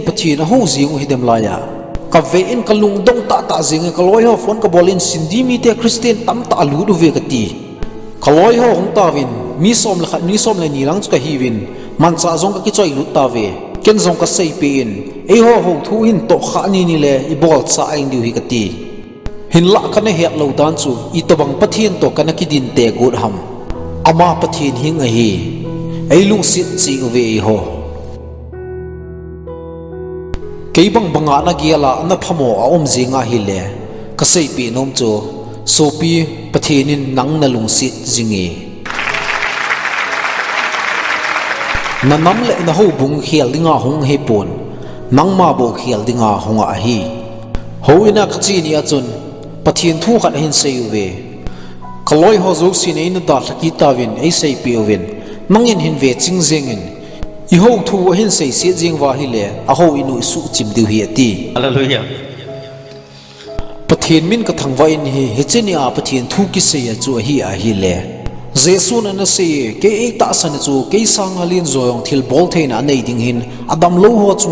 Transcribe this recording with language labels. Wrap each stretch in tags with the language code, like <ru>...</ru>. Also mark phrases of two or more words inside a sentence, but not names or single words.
<tcz>pathin ho zing hi dem la ya ka ve in kalung dong ta ta zing ka loi ho phone ka bolin sindi mi te christian tam ta lu du ve ka ti ka loi ho hong ta win mi som la khat mi som la ni lang chu ka hi win man cha zong ka ki choi lu ta ve ken zong ka sei pe in e ho ho thu hin to kha ni ni le i bol cha aing diu hi ka ti hin la kana het lo dan chu i to bang pathian to kana ki din te gut ham ama pathian hing a hi ei lung sit chi ve ho kei bang banga na giala na phamo a om zinga hi le ka sei pi nom chu sopi pathianin nang na lung sit zingi na nam le na ho bung khial dinga hong he pon nang ma bo khial dinga honga a hi ho ina khachi ni a chun pathian thu khat hin sei ve kaloi ho zo sin ei na da thaki tawin ei sei pi ovin mangin hin ve ching zengin i ho thu hin sei se jing wa hi le a ho inu su chim diu hi ati Hallelujah. pathian min ka thangwa in hi hecheni a pathian thu ki sei a chu hi a hi le jesu na na sei ke ei ta san chu ke sang alin zoyong thil bol thein a nei ding hin adam lo ho chu</tcz>